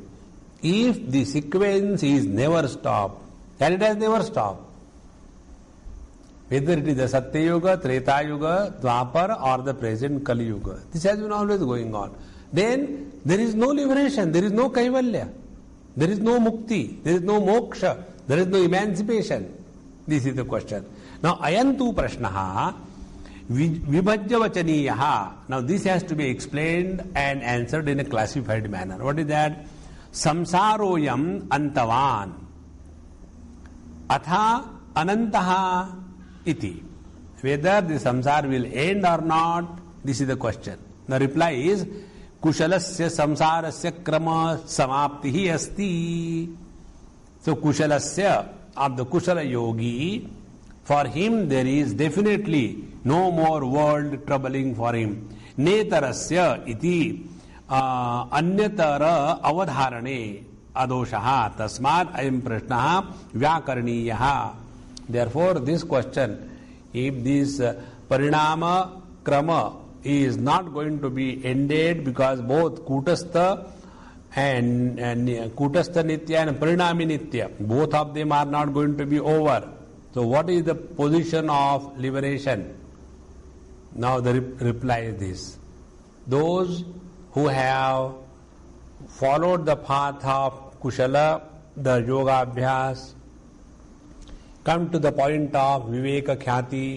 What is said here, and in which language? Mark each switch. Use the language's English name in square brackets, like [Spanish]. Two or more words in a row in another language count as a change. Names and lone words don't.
[English] If the sequence is never stopped, and it has never stopped, whether it is the Satya Yuga, Treta Yuga, Dwapar or the present Kali Yuga, this has been always going on. Then there is no liberation, there is no kaivalya, there is no mukti, there is no moksha, there is no emancipation. This is the question. Now, [Sanskrit] ayantu prashnaha vibhajya vachaniyaha. [English] Now, this has to be explained and answered in a classified manner. What is that? [Sanskrit] Samsaroyam antavan atha anantaha iti. [English] Whether the samsara will end or not, this is the question. The reply is [Sanskrit] kushalasya samsarasya krama samaptihi asti. [English] So kushalasya, of the kushala yogi, for him there is definitely no more world troubling for him. [Sanskrit] Netarasya iti anyatara avadharane adoshaha tasmat ayam prashnaha vyakaraniyaha. [English] Therefore this question, if this [Sanskrit] parinama krama [English] is not going to be ended because both kutastha and [Sanskrit] kutastha nitya [English] and [Sanskrit] parinami nitya, [English] both of them are not going to be over. So what is the position of liberation? Now the reply is this. Those who have followed the path of kushala, the [Sanskrit] yoga abhyas, [English] come to the point of [Sanskrit] viveka khyati.